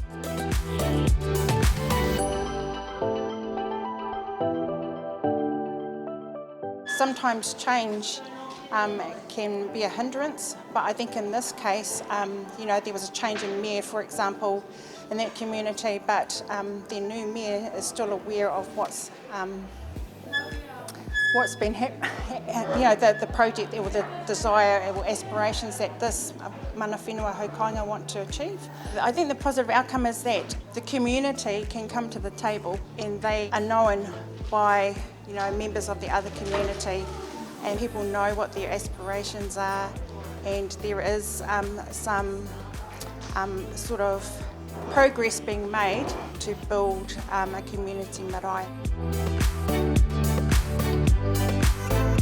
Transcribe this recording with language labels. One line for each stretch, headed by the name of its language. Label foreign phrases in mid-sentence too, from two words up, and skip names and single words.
English: Sometimes change can be a hindrance, but I think in this case, there was a change in mayor, for example, in that community, but their new mayor is still aware of what's been the project or the desire or aspirations that this
Māori: mana whenua haukāinga
English: want to achieve. I think the positive outcome is that the community can come to the table and they are known by members of the other community, and people know what their aspirations are, and there is some sort of progress being made to build a community marae.